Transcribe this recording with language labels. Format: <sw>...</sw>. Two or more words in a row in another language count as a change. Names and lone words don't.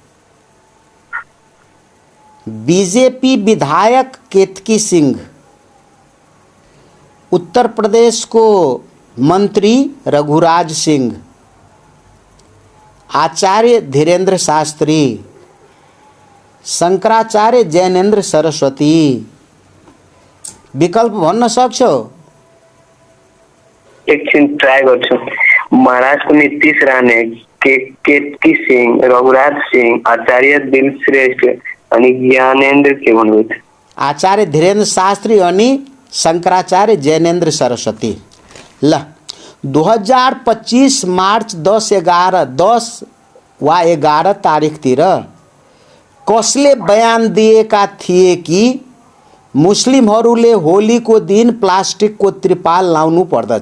<ne>बीजेपी विधायक केतकी सिंह, उत्तर प्रदेश को मंत्री रघुराज सिंह, आचार्य धीरेन्द्र शास्त्री, शंकराचार्य जैनेन्द्र सरस्वती। विकल्प भन्न सक्छौ? एकछिन ट्राई गर्छु। महाराष्ट्र नीतीश राणे, केतकी सिंह, रघुराज सिंह, आचार्य दिल श्रेष्ठ अनि ज्ञानेन्द्र के भन्नुभयो? आचार्य धीरेन्द्र शास्त्री अनि शंकराचार्य जैनेन्द्र सरस्वती। ल 2025 मार्च 10 वा 11 तारिखतिर कसले बयान दिएका थिए कि मुस्लिमहरूले होलीको दिन प्लास्टिकको त्रिपाल लाउनु पर्दछ?</ne>